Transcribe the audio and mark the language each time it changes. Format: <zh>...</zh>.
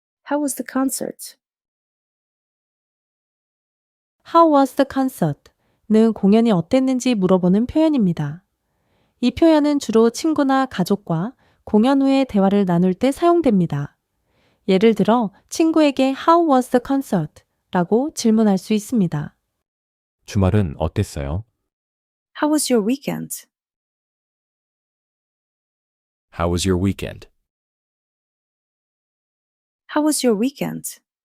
<en>How was the concert? How was the concert?</en> <ko>는 공연이 어땠는지 물어보는 표현입니다. 이 표현은 주로 친구나 가족과 공연 후에 대화를 나눌 때 사용됩니다. 예를 들어 친구에게</ko> <en>How was the concert?</en> <ko>라고 질문할 수 있습니다. 주말은 어땠어요?</ko> <en>How was your weekend? How was your weekend? How was your weekend?</en>